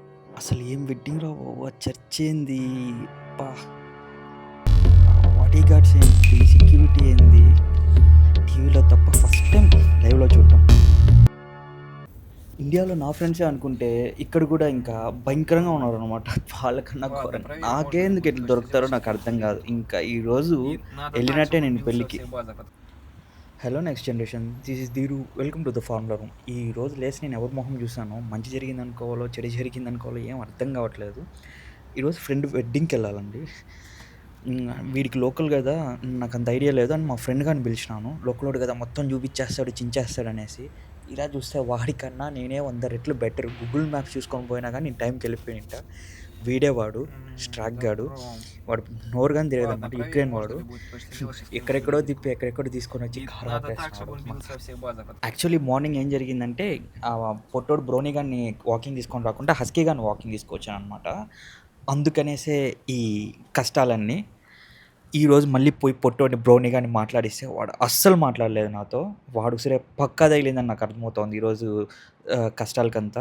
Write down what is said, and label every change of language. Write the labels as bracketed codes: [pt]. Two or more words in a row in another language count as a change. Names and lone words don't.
[te] అసలు ఏం వెడ్డింగ్ రా బాబు! ఆ చర్చ్ ఏంది? అబ్బా! [en] body guards [te] ఏంటి? సెక్యూరిటీ ఏంది? టీవీలో తప్ప [en] first time [te] లైవ్‌లో చూడటం. ఇండియాలో నా ఫ్రెండ్సే అనుకుంటే, ఇక్కడ కూడా ఇంకా భయంకరంగా ఉన్నారనమాట. వాళ్ళకన్నా [ru] Ладно, [te] ఘోరంగా. [ru] проверь, можно ли [te] నాకెందుకు [ru] будет [te] ఇట్లా దొరుకుతారో [ru] кастизировать [te] నాకు అర్థం [ru] сигнал [te] కాదు. [ru] или нет. [te] ఇంకా ఈరోజు [ru] И надо так, [te] ఎళ్ళినట్టే [ru] чтобы [te] నేను [ru] минуса [te] పెళ్ళికి. [ru] всех базах. [en] Hello next generation. This is Dheeru. Welcome to the Formula Room. [te] ఈరోజు లేసి నేను ఎవరి మొహం చూసానో, మంచి జరిగిందనుకోవాలో, చెడు జరిగిందనుకోవాలో ఏం అర్థం కావట్లేదు. ఈరోజు ఫ్రెండ్ వెడ్డింగ్‌కెళ్ళాలండి. వీడికి లోకల్ గదా! నాకంత ఐడియా లేదు అని మా ఫ్రెండ్ గాడిని పిలిచినాను. లోకలోడు గదా! మొత్తం చూపిచ్చేస్తాడు, చించేస్తాడనేసి. తీరా చూస్తే వాడికన్నా నేనే 100 రెట్లు బెటర్. గూగుల్ మ్యాప్స్ చూసుకొని పోయినా గానీ నేను టైంకి వెళ్ళిపోయింట. వీడే వాడు, స్ట్రాక్ గాడు. [ru] Добро. [te] వాడు నోరు గాని [ru] Ладно, [te] తిరగదనమాట. [ru] проверь, [te] యుక్రెయిన్ [ru] можно [te] వాడు. [ru] ли будет кастизировать сигнал или [te] ఎక్కడెక్కడో [ru] нет. [te] తిప్పి, ఎక్కడెక్కడో తీసుకొనొచ్చి [ru] И [te] కారు [ru] надо так, [te] ఆపేస్తున్నాడు. [ru] чтобы он бился во всех базах. [en] actually morning [te] ఏం జరిగిందంటే, పొట్టోడు బ్రౌనీ గాడిని వాకింగ్ తీసుకొని రాకుండా హస్కీ గాడిని వాకింగ్ తీసుకొచ్చాననమాట. అందుకనేసే ఈ కష్టాలన్నీ. ఈరోజు మళ్ళీ పోయి పొట్టోడిని బ్రౌనీ గాడిని మాట్లాడిస్తే వాడు అస్సలు మాట్లాడలేదు నాతో. వాడు ఉసిరే పక్కా తగిలిందని నాకు అర్థమవుతోంది ఈరోజు కష్టాలకంతా.